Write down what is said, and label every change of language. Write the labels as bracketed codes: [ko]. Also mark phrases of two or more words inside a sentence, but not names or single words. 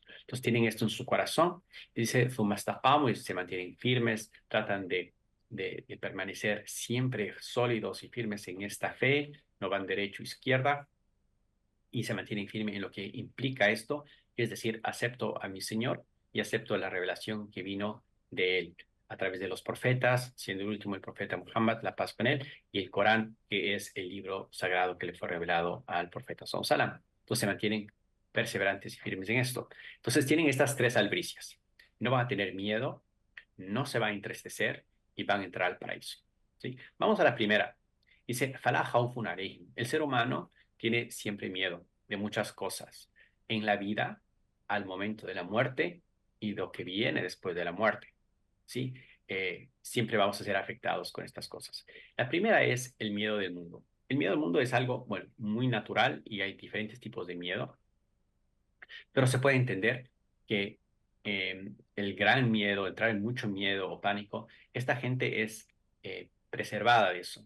[es] Entonces tienen esto en su corazón y dice, [ar] "ثم استقاموا", [es] y se mantienen firmes, tratan de permanecer siempre sólidos y firmes en esta fe, no van derecho o izquierda y se mantienen firmes en lo que implica esto, es decir, acepto a mi Señor y acepto la revelación que vino de Él a través de los profetas, siendo el último el profeta Muhammad, la paz con él, y el Corán, que es el libro sagrado que le fue revelado al profeta Sallallahu. Entonces se mantienen perseverantes y firmes en esto. Entonces tienen estas tres albricias. No van a tener miedo, no se van a entristecer y van a entrar al paraíso. ¿Sí? Vamos a la primera. Dice, [ar] "فلا خوف عليهم". [es] El ser humano tiene siempre miedo de muchas cosas en la vida, al momento de la muerte y lo que viene después de la muerte. ¿Sí? Siempre vamos a ser afectados con estas cosas. La primera es el miedo del mundo. El miedo del mundo es algo, bueno, muy natural y hay diferentes tipos de miedo, pero se puede entender que el gran miedo, entrar en mucho miedo o pánico, esta gente es preservada de eso.